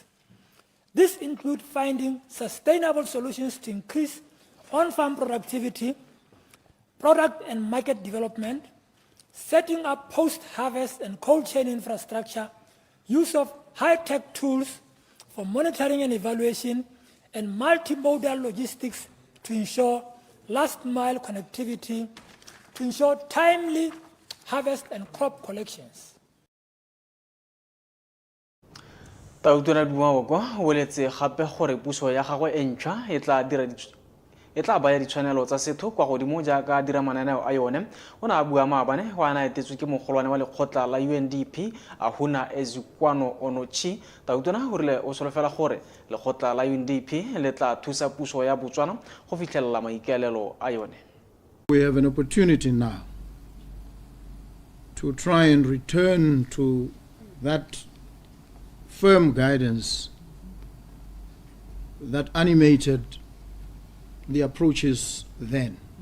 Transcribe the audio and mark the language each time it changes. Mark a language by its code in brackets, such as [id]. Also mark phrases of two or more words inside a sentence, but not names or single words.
[en] This includes finding sustainable solutions to increase on-farm productivity, product and market development, setting up post-harvest and cold chain infrastructure, use of high-tech tools for monitoring and evaluation, and multimodal logistics to ensure last-mile connectivity, to ensure timely harvest and crop collections. [tn] Tautona Bumago, weletse gape gore puso ya gagwe e ntšha e tla baya ditshwanelo tsa setho kwa godimo jaaka dira mananeo a yone. O ne a bua maabane wa ana etetswe ke mogolwane wa lekgotla la UNDP Ahuna Ezikwano Onochi. Tautona o rile o solofela gore lekgotla la UNDP le tla thusa puso ya Botswana go fitlhelela maikaelelo a yone. [en] We have an opportunity now to try and return to that firm guidance that animated the approaches then.